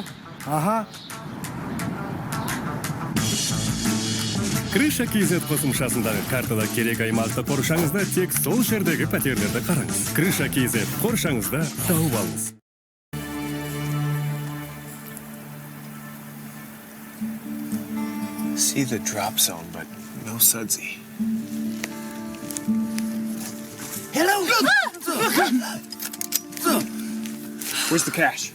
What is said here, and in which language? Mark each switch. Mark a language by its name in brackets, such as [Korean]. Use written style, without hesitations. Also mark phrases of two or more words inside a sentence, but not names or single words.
[Kazakh] Ага. Крыша KZ қосымшасындағы картада керек аймақты қоршаңызда тек сол жердегі пәтерлерді қараңыз. Крыша KZ қоршаңызда тауып алыңыз. [English] See the drop zone, but no Sudsy. Hello? Where's the cash?